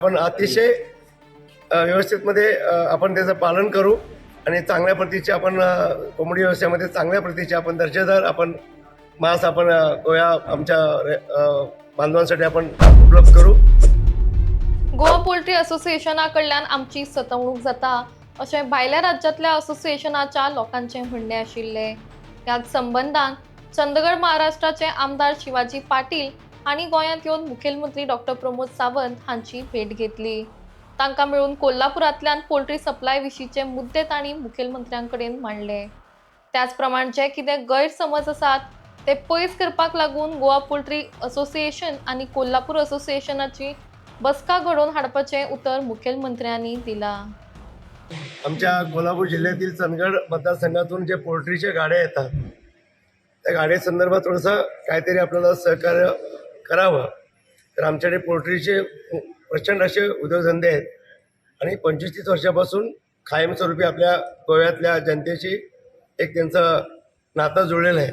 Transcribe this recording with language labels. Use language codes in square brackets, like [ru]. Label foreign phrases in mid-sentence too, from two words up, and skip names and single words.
[mr] आपण अतिशय व्यवस्थितमध्ये आपण त्याचं पालन करू आणि चांगल्या प्रतीचे आपण कोंबडी व्यवसायामध्ये चांगल्या प्रतीचे आपण दर्जेदार आपण मांस आपण गोया आमच्या बांधवांसाठी आपण उपलब्ध करू. [kok] गोवा पोल्ट्री असोसिएशनाकडल्यान आमची सतवणूक जाता अशें भायल्या राज्यांतल्या असोसिएशनाच्या लोकांचे म्हणणे आशिल्ले. ह्याच संबंधान चंदगड महाराष्ट्राचे आमदार शिवाजी पाटील हांणी गोंयांत येवन मुखेलमंत्री डॉक्टर प्रमोद सावंत हांची भेट घेतली. तांकां मेळून कोल्हापुरांतल्यान पोल्ट्री सप्लाय विशींचे मुद्दे तांणी मुखेलमंत्र्यां कडेन मांडले. त्याच प्रमाण जे कितें गैरसमज आसात ते पयस करपाक लागून गोवा पोल्ट्री असोसिएशन आनी कोल्हापूर असोसिएशनाची बसका घडोवन हाडपाचें उतर मुखेलमंत्र्यांनी दिला. [mr] आमच्या कोल्हापूर जिल्ह्यातील चंदगड मतदारसंघातून जे पोल्ट्रीचे गाड्या येतात त्या गाड्यासंदर्भात थोडंसं काहीतरी आपल्याला सहकार्य करावं. तर आमच्याकडे पोल्ट्रीचे प्रचंड असे उद्योगधंदे आहेत आणि 25-30 वर्षापासून कायमस्वरूपी आपल्या गोव्यातल्या जनतेची एक त्यांचं नातं जुळलेलं आहे.